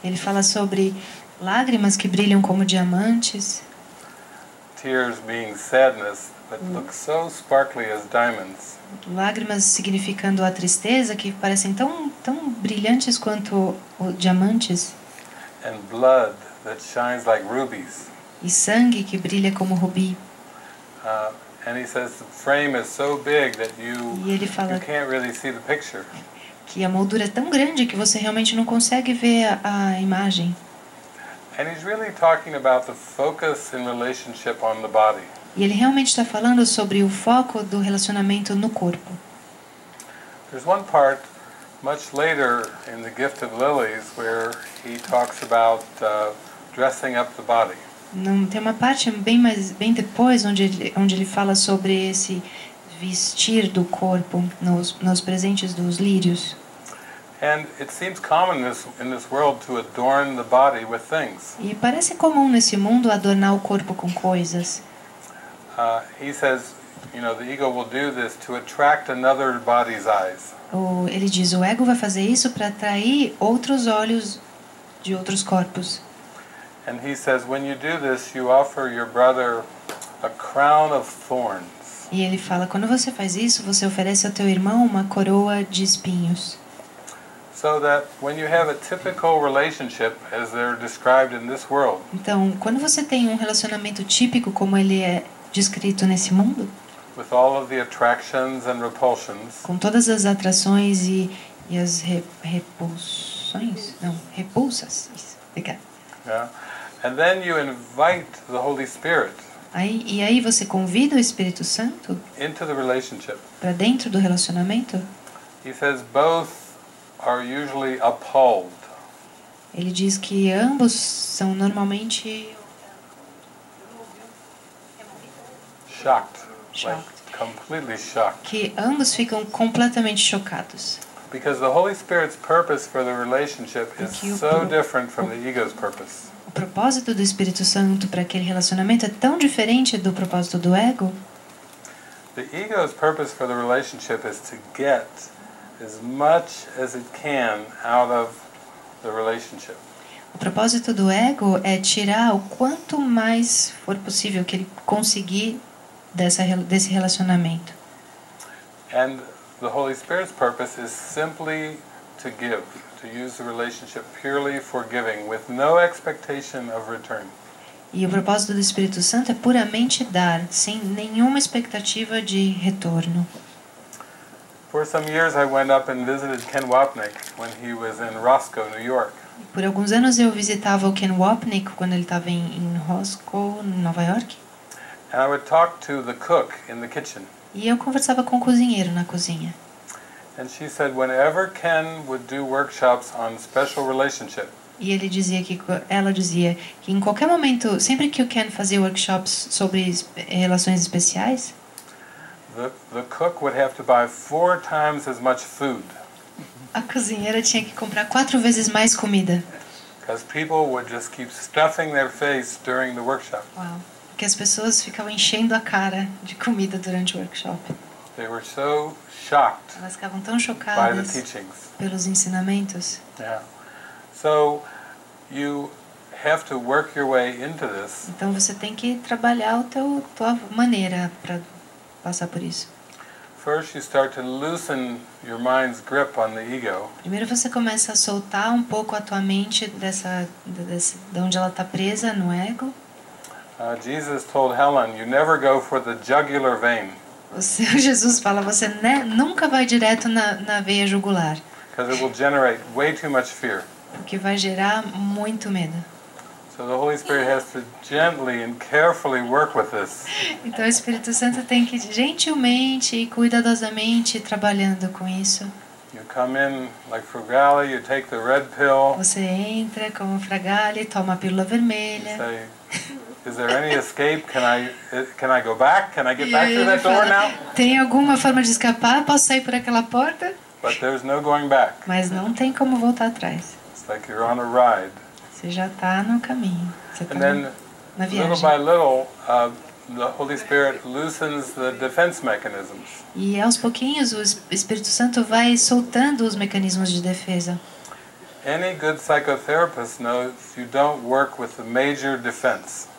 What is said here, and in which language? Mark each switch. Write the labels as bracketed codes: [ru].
[pt] Ele fala sobre lágrimas que brilham como diamantes. [en] Tears being sadness, but look so sparkly as diamonds. [pt] Lágrimas significando a tristeza, que parecem tão brilhantes quanto diamantes. [en] And blood that shines like rubies. [pt] E sangue que brilha como rubi. [en] And he says the frame is so big that [pt] E ele fala [en] you can't really see the picture. [pt] que a moldura é tão grande que você realmente não consegue ver a imagem. [en] And he's really talking about the focus in relationship on the body. [pt] E ele realmente está falando sobre o foco do relacionamento no corpo. [en] There's one part much later in the Gift of Lilies where he talks about dressing up the body. [pt] Não, tem uma parte bem depois onde ele fala sobre esse vestir do corpo nos presentes dos lírios. [en] And it seems common in this world to adorn the body with things. [pt] E parece comum nesse mundo adornar o corpo com coisas. [en] He says, you know, the ego will do this to attract another body's eyes. [pt] Ele diz, o ego vai fazer isso para atrair outros olhos de outros corpos. [en] And he says, when you do this, you offer your brother a crown of thorns. [pt] E ele fala, quando você faz isso, você oferece ao teu irmão uma coroa de espinhos. [en] So that when you have a typical relationship, as they're described in this world, [pt] Então, quando você tem um relacionamento típico como ele é descrito nesse mundo, [en] with all of the attractions and repulsions, [pt] com todas as atrações e as repulsões, não, repulsas. Isso, obrigada. [en] yeah, and then you invite the Holy Spirit [pt] E aí você convida o Espírito Santo [en] into the relationship. [pt] para dentro do relacionamento. [en] He says both are usually appalled. [pt] Ele diz que ambos são normalmente [en] Shocked. Shocked. Like completely shocked. [pt] que ambos ficam completamente chocados. [en] Because the Holy Spirit's purpose for the relationship is [pt] Porque o [en] so different from the ego's purpose. [pt] O propósito do Espírito Santo para aquele relacionamento é tão diferente do propósito do ego. [en] The ego's purpose for the relationship is to get as much as it can out of the relationship. [pt] O propósito do ego é tirar o quanto mais for possível que ele conseguir desse relacionamento. [en] And the Holy Spirit's purpose is simply to give, to use the relationship purely for giving, with no expectation of return. [pt] E o propósito do Espírito Santo é puramente dar, sem nenhuma expectativa de retorno. [en] For some years I went up and visited Ken Wapnick when he was in Roscoe, New York. [pt] Por alguns anos eu visitava o Ken Wapnick quando ele estava em Roscoe, Nova York. [en] And I would talk to the cook in the kitchen. [pt] E eu conversava com o cozinheiro na cozinha. [en] And she said whenever Ken would do workshops on special relationship, [pt] E ela dizia que em qualquer momento, sempre que o Ken fazia workshops sobre relações especiais, [en] the cook would have to buy 4 times as much food. [pt] a cozinheira tinha que comprar 4 vezes mais comida. [en] Because people would just keep stuffing their face during the workshop. Uau. [pt] Porque as pessoas ficavam enchendo a cara de comida durante o workshop. [en] They were so shocked [pt] Elas ficavam tão [en] by the [pt] chocadas [en] teachings. [pt] pelos ensinamentos. Yeah. [en] So you have to work your way into this. [pt] Então você tem que trabalhar tua maneira para passar por isso. [en] First you start to loosen your mind's grip on the ego. [pt] Primeiro você começa a soltar um pouco a tua mente de onde ela está presa no ego. [en] Jesus told Helen, you never go for the jugular vein. [pt] Jesus fala, você nunca vai direto na veia jugular. [en] Because it will generate way too much fear. [pt] Porque vai gerar muito medo. [en] So the Holy Spirit has to gently and carefully work with this. [pt] Então o Espírito Santo tem que gentilmente e cuidadosamente ir trabalhando com isso. [en] You come in like Frugale, you take the red pill. [pt] Você entra como Fragale, toma a pílula [en] You [pt] vermelha. [en] say, is there any escape? Can I go back? Can I get back through that door now? [pt] Tem alguma forma de escapar? Posso sair por aquela porta? [en] But there's no going back. [pt] Mas não tem como voltar atrás. [en] It's like you're on a ride. [pt] Você já está no caminho. Você está [en] And then, [pt] na [en] little [pt] viagem. [en] by little, the Holy Spirit loosens the defense mechanisms. [pt] E aos pouquinhos o Espírito Santo vai soltando os mecanismos de defesa. [en] Any good psychotherapist knows you don't work with the major defense.